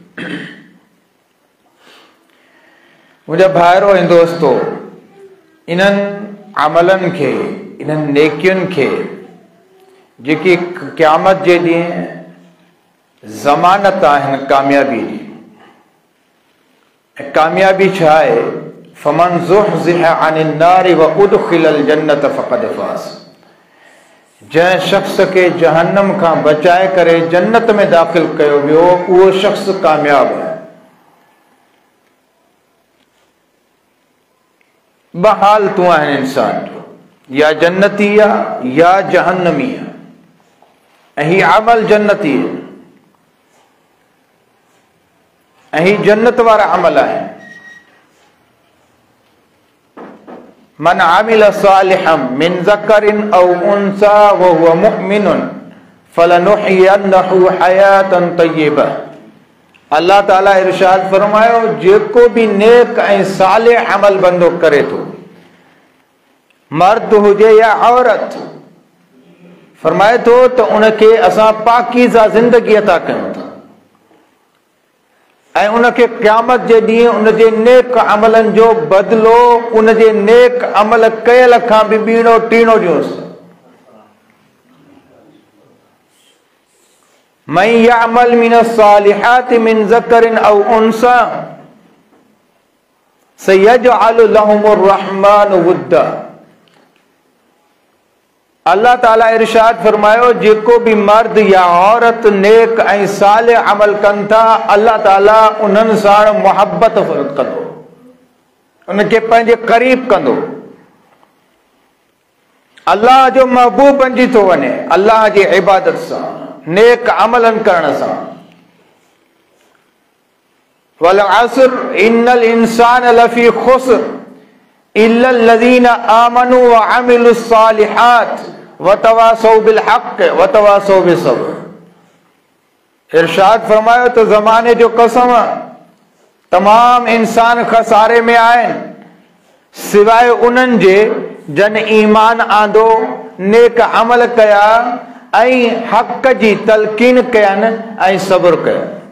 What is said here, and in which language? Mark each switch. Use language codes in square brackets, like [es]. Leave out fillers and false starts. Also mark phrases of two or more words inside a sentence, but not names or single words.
[sd] मुंहिंजा भाइरो ऐं दोस्तो, इन्हनि अमलनि खे, इन्हनि नेकियुनि खे जेकी क़यामत जे ॾींहुं ज़मानत आहिनि कामयाबी जी, ऐं कामयाबी छा आहे? [ar] فمن زحزح عن النار و أدخل الجنة فقد فاز. [sd] जंहिं शख़्स खे जहन्नम खां बचाए करे जन्नत में दाख़िल कयो वियो, उहो शख़्स कामयाब आहे। ॿ हालतूं आहिनि इंसान जो, या जन्नती आहे या जहन्नमी आहे, ऐं हीउ अमल जन्नती आहे ऐं हीउ जन्नत वारा अमल आहिनि। [ar] من عمل صالحا من ذكر أو أنثى و هو مؤمن فلنحيينه حياة طيبة. [sd] अल्लाह ताला इरशाद फरमायो, जेको भी नेक ऐं सालिह अमल बंदो करे थो, मर्द हुजे या औरत, फरमाए थो त उनखे असां पाकीज़ा ज़िंदगी अता कयूं था ऐं उनखे क़यामत जे ॾींहुं उनजे नेक अमलनि जो बदिलो उनजे नेक अमल कयल खां बि ॿीणो टीणो ॾियोसि। [ar] من يعمل من الصالحات من ذكر أو أنثى سيجعل لهم الرحمن ودا. [sd] अल्लाह ताला इरशाद फरमायो, जेको भी मर्द या औरत नेक ऐं सालिह अमल कनि था, अल्लाह ताला उन्हनि सां मोहब्बत कंदो, उनखे पंहिंजे क़रीब कंदो, अल्लाह जो महबूब बणिजी थो वञे अल्लाह जी इबादत सां, नेक अमलनि करण सां। [ar] والعصر إن الإنسان لفي خسر إلا الذين آمنوا و عملوا الصالحات و تواصوا بالحق و تواصوا بالصبر. [sd] इरशाद फरमायो तो ज़माने जो कसम, तमाम इंसान खसारे में आहिनि सिवाय उन्हनि जे जन ईमान आंदो, नेक अमल कया ऐं हक़ जी तलकीन कयनि ऐं सब्र कयो।